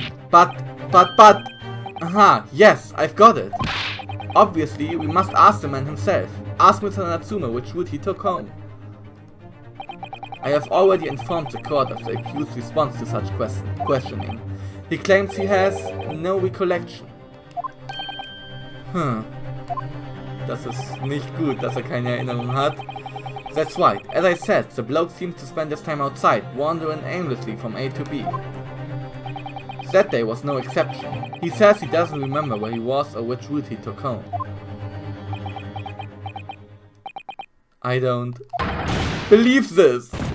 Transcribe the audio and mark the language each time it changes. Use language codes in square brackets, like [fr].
[en] But... Aha, yes, I've got it. Obviously, we must ask the man himself. Ask Mr. Natsume which route he took home. I have already informed the court of the accused's response to such questioning. He claims he has no recollection. [de] Das ist nicht gut, dass keine Erinnerung hat. [en] That's right. As I said, the bloke seems to spend his time outside, wandering aimlessly from A to B. That day was no exception. He says he doesn't remember where he was or which route he took home. I don't believe this!